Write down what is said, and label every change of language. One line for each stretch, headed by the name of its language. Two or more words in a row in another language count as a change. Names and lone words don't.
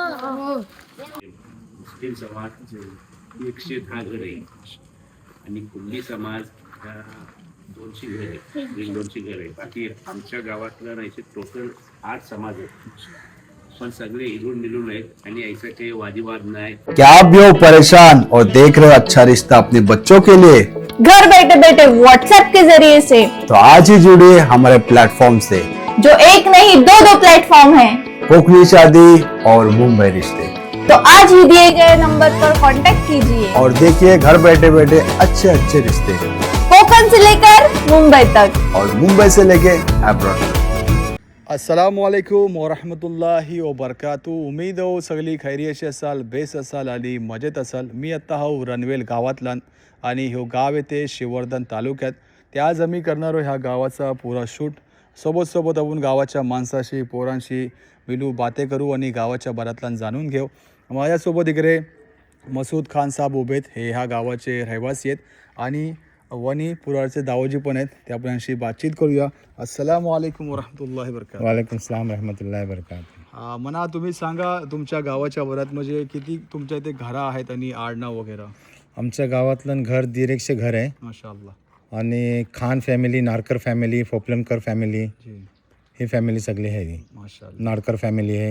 Marathi: मुस्लिम समाज 110 घर आहे आणि कुल्ली समाज 200 घर आहे, 200 घर आहे. बाकी आमच्या गावातला नाही टोटल 8 समाज आहेत, पण सगळे हिरून मिळून आहेत आणि ऐसा काही वादविवाद नाही.
Hindi: क्या आप भी हो परेशान और देख रहे हो अच्छा रिश्ता अपने बच्चों के लिए? घर बैठे बैठे व्हाट्सएप के जरिए से तो आज ही जुड़िए हमारे प्लेटफॉर्म से, जो एक नहीं दो प्लेटफॉर्म है. कोकनी शादी और मुंबई रिश्ते. तो आज ही दिए गए नंबर पर कांटेक्ट कीजिए और देखिए घर बैठे बैठे अच्छे अच्छे रिश्ते, कोकण से लेकर मुंबई तक और मुंबई से लेके अब्रॉड.
Arabic: السلام عليكم ورحمة الله وبركاته.
Marathi: उमेद हो सगळी खैरियतशी असाल, बेस असाल आणि मजेत असाल. मी आत्ता हो रनवेल गावातला आणि ह्यो गाव येते श्रीवर्धन तालुक्यात. ते आज आम्ही करणार ह्या गावाचा पुरा शूट. सोबत आपण गावाच्या माणसाशी पोरांशी मिलू बाते करू आणि गावाच्या बरातला जाणून घेऊ. माझ्यासोबत इकडे मसूद खान साहेब उभे आहेत. हे ह्या गावाचे रहिवासी आहेत आणि वनी पुराचे दावोजी पण आहेत. ते आपल्याशी बातचीत करूया.
Arabic: السلام عليكم ورحمة الله وبركاته. وعليكم السلام ورحمة الله وبركاته.
Marathi: मना तुम्ही सांगा तुमच्या गावाच्या बरात म्हणजे किती तुमच्या इथे घरं आहेत आणि आडनाव वगैरे. आमच्या गावातलं घर 150 घर आहे माशाअल्लाह. आणि खान फॅमिली, नारकर फॅमिली, फोपलनकर फॅमिली, जी ही फॅमिली सगळी आहे. माशाअल्लाह. नारकर फॅमिली आहे.